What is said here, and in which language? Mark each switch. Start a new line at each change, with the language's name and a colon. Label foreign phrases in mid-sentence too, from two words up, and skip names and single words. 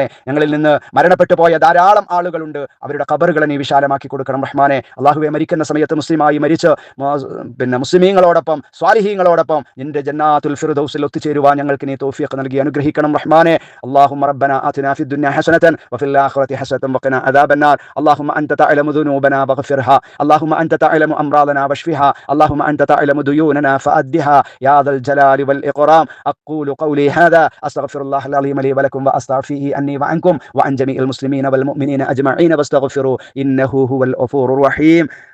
Malayalam: ഞങ്ങളിൽ നിന്ന് മരണപ്പെട്ടു പോയ ധാരാളം ആളുകളുണ്ട്, അവരുടെ ഖബറുകളെ നീ വിശാലമാക്കി കൊടുക്കണം റഹ്മാനെ. അല്ലാഹുവേ, മരിക്കുന്ന സമയത്ത് മുസ്ലിമായി മരിച്ച് മുസ്ലിമീങ്ങളോടൊപ്പം സ്വാലിഹീങ്ങളോടൊപ്പം നിന്റെ ജന്നാത്തുൽ ഫിർദൗസിൽ ഒത്തുചേരുവാൻ ഞങ്ങൾക്ക് നീ തൗഫീഖ് നൽകി അനുഗ്രഹിക്കണം റഹ്മാനെ.
Arabic: اللهم ربنا آتنا في الدنيا الدنيا حسنة وفي الآخرة حسنة وقنا عذاب النار. اللهم أنت تعلم ذنوبنا فاغفرها، اللهم أنت تعلم أمراضنا واشفها، اللهم أنت تعلم ديوننا فأدها يا ذا الجلال والإكرام. أقول قولي هذا أستغفر الله العظيم لي ولكم وأستغفره أني وعنكم وعن جميع المسلمين والمؤمنين أجمعين واستغفروا إنه هو الغفور الرحيم.